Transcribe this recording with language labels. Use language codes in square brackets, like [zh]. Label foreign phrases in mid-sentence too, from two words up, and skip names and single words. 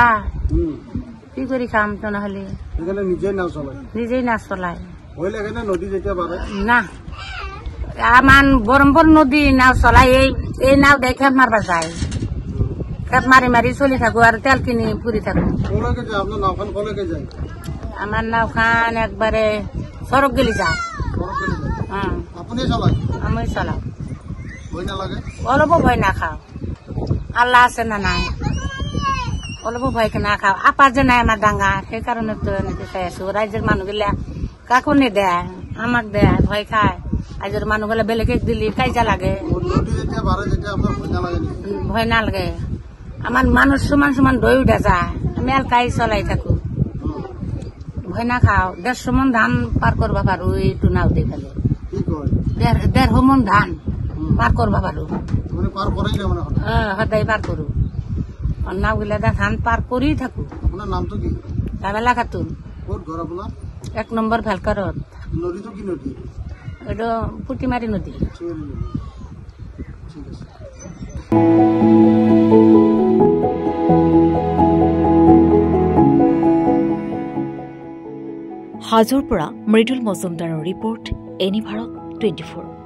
[as] কি কৰি খাম তেনেহলে? নিজেই নাচ চলায় না। আমাৰ বৰম্বৰ নদী নাও চলাই, এই নাও দেখ খেপ মাৰবা যায়। খেপ মাৰি মাৰি চলি থাকো আৰু তেল কিনি ফুৰি থাকো। আমার নাওখান একবারে সড়ক গেলি যায়। আমি চলাও, অলপো ভয় না খাও। আল্লাহ আছে না নাই, অলপো ভয় না খাও। আপা যে নাই আমার ডাঙা, সেই কারণে তো এনেকে চাই আছো। রাইজের মানুষগুলা কাকো নেদেয়, আমাক দেয়, ভয় খায়। রাইজের মানুষগুলা বেলেগে দিলি কাইজা লাগে, ভয় না লাগে। আমার মানুষ সমান সমান দই উঠে যায়, আমি এলকাই চলাই থাকো। ভয় না খাও। 150 মন ধান পার করবা পারো এইটু নাও দিয়ে ফেলে। 150 মন ধান পার করবা পারো, সদায় পার করু। নাও গিলা ধান পার করেই থাকো। জামেলা খাতুন, 1 নম্বর ভেলকারত। এটা পুটিমারি নদী। হাজোৰ পৰা মৃদুল মজুমদাৰৰ ৰিপৰ্ট, এনি ভাৰত 24।